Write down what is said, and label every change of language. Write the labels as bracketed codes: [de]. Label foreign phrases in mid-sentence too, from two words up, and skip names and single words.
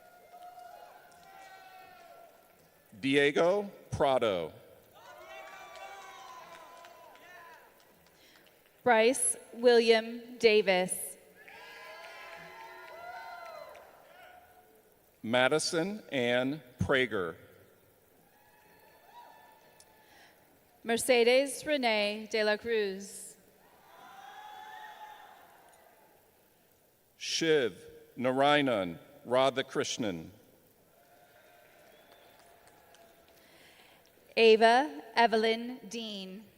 [en] Diego Prado. Bryce William Davis. Madison Ann Prager. Mercedes Renee de la Cruz. Shiv Narayanan Radhakrishnan. Ava Evelyn Dean.